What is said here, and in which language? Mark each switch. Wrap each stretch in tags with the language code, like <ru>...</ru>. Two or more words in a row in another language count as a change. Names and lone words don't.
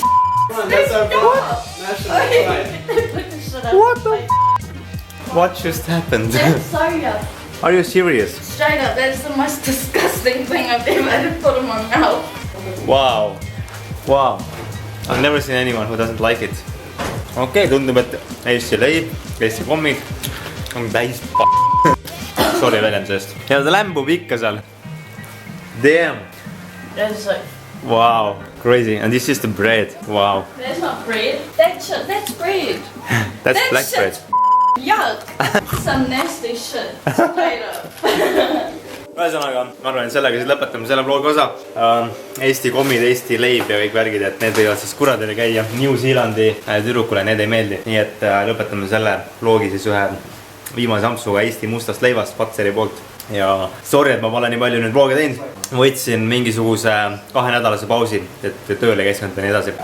<en>Come on, that's our national pride. What the What just happened? That's so yuck. Are you serious? Straight up, that's the most disgusting thing I've ever had to put in my mouth. Wow. Wow. I've never seen anyone who doesn't like it.</en> <et>Okei, tundub, et Eesti leib, Eesti kommid on täis Sorry väljenduse eest. Ja ta lämbub ikka seal.</et> <en>Damn. That's like, Wow. Crazy. And this is the bread. Wow. that's not bread. That's shit. That's bread. That's That black bread. shit's yuck. Some nasty shit. Straight up.</en> <et>Ühesõnaga, ma arvan, et sellega siis lõpetame selle vlogi osa. Eesti kommid, Eesti leib ja kõik värgid, et need võivad siis kuradele käia. New Zealandi tüdrukule need ei meeldi. Nii et lõpetame selle vlogi siis ühe viimase ampsuga Eesti mustast leivast Patseri poolt. Ja sorry, et ma pole nii palju nüüd vloge teinud. Võtsin mingisuguse 2-nädalase pausi, et tööle keskenduda ja nii edasi.</et>